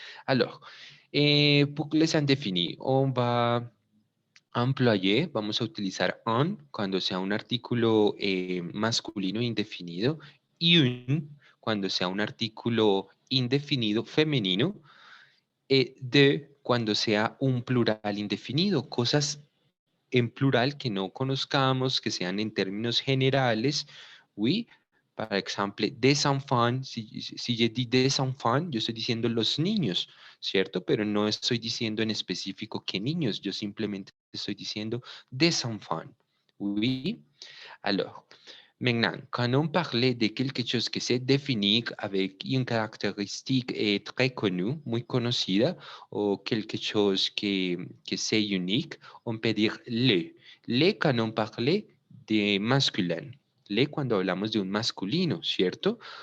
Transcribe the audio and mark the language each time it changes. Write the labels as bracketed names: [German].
[French] Alors, pour les indéfinis, on va employer, [Spanish] vamos a utilizar un cuando sea un artículo masculino indefinido y un cuando sea un artículo indefinido femenino, de cuando sea un plural indefinido, cosas en plural que no conozcamos, que sean en términos generales, oui. [French] Par exemple, des enfants, [Spanish] si yo digo [French] des enfants, [Spanish] yo estoy diciendo los niños, ¿cierto? Pero no estoy diciendo en específico qué niños, yo simplemente estoy diciendo [French] des enfants, oui. Alors, maintenant, quand on parlait de quelque chose que c'est défini avec une caractéristique très connue, [Spanish] muy conocida, [French] o quelque chose que c'est unique, on peut dire le. Le quand on parlait de masculin. [Spanish] Le cuando hablamos de un masculino, ¿cierto?